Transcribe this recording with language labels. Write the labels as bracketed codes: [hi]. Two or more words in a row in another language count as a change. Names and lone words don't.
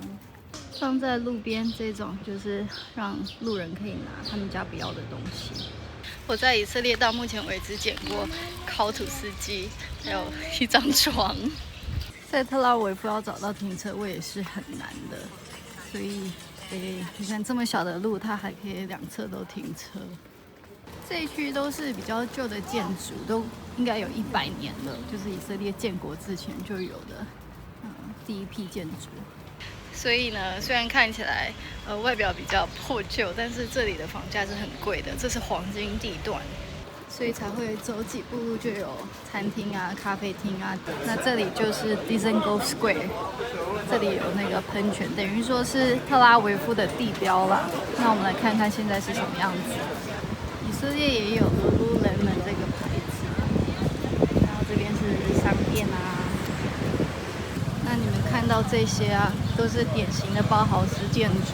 [zh] 放在路邊這種，就是讓路人可以拿他們家不要的東西。我在以色列到目前為止撿過烤吐司機，還有一張床。在特拉維夫要找到停車位也是很難的，所以你看這麼小的路，它還可以2側都停車。這一區都是比較舊的建築，都應該有100年了，就是以色列建國之前就有的第一批建築。所以呢，雖然看起來外表比較破舊，但是這裡的房價是很貴的，這是黃金地段，所以才會走幾步路就有餐廳啊、咖啡廳啊。那這裡就是 Dizengoff Square，這裡有那個噴泉，等於說是特拉維夫的地標啦。那我們來看看現在是什麼樣子。以色列也有 Lululemon 這個牌子，然後這邊是商店啊。那你們看到這些啊，都是典型的包豪斯建築。